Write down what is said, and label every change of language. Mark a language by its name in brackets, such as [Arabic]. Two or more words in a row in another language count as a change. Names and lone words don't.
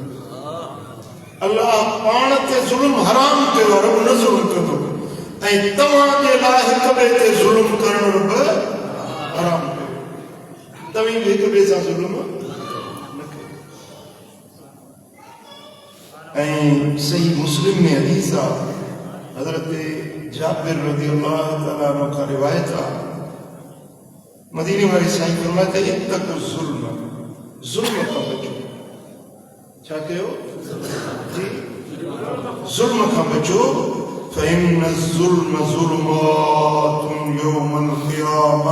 [Sindhi] अल्लाह पाण ते ज़ुल्म हराम कयो, रब न ज़ुल्म कंदो, ऐं तव्हां जे लाइ हिक ॿिए ते ज़ुल्म करण रब हराम कयो। तव्हीं बि हिक ॿिए सां ज़ुल्म न कयो। ऐं सही मुस्लिम में हदीस आहे, हज़रत जाबिर [Arabic] رضي الله تعالى عنه [Sindhi] खां रिवायत आहे, मदीने वाले साईं फरमाते [Arabic] اتقوا الظلم, [Sindhi] ज़ुल्म खां बचो। छा कयो जी? ज़ुल्म खां बचो। [Arabic] فإن الظلم ظلمات يوم القيامة.